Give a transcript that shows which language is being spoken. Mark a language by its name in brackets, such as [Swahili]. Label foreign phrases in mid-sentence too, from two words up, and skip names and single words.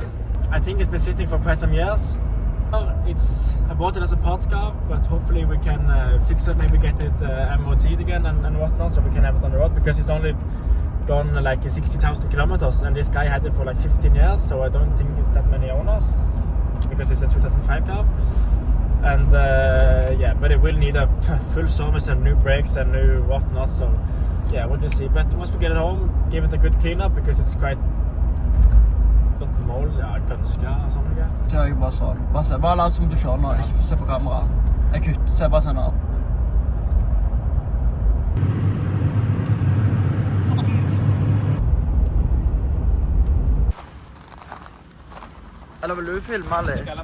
[English] I think it's been sitting for quite some years. I bought it as a parts car, but hopefully we can fix it, maybe get it MOT'd again and whatnot, so we can have it on the road, because it's only gone like 60,000 kilometers, and this guy had it for like 15 years, so I don't think it's that many owners, because it's a 2005 car. And yeah, but it will need a full service and new brakes and new whatnot, so yeah, we'll just see. But once we get it home, give it a good cleanup, because it's quite [Norwegian] mål, ja, gønsker og sånne greier. Kjører jeg bare sånn. Bare la som du kjører nå, ikke se på kamera. Jeg kutter, se bare sånn her. Eller vil du filme, Ali?